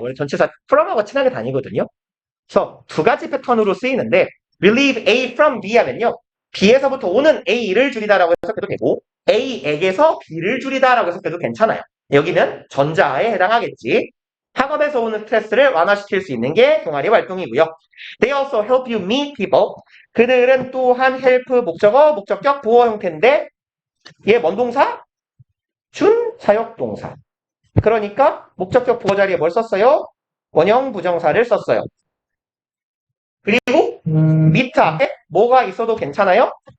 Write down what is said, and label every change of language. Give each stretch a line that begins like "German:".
Korean: 원래 전체사 from하고 친하게 다니거든요. 그래서 두 가지 패턴으로 쓰이는데
English: relieve A from B
Korean: 하면요. B에서부터 오는 A를 줄이다라고 해석해도 되고 A에게서 B를 줄이다라고 해석해도 괜찮아요. 여기는 전자에 해당하겠지. 학업에서 오는 스트레스를 완화시킬 수 있는 게 동아리 활동이고요.
English: They also help you meet people.
Korean: 그들은 또한 help 목적어, 목적격, 보어 형태인데 얘 뭔 동사? 준사역 동사. 그러니까 목적격 보어 자리에 뭘 썼어요? 원형 부정사를 썼어요. 그리고 밑 앞에 뭐가 있어도 괜찮아요?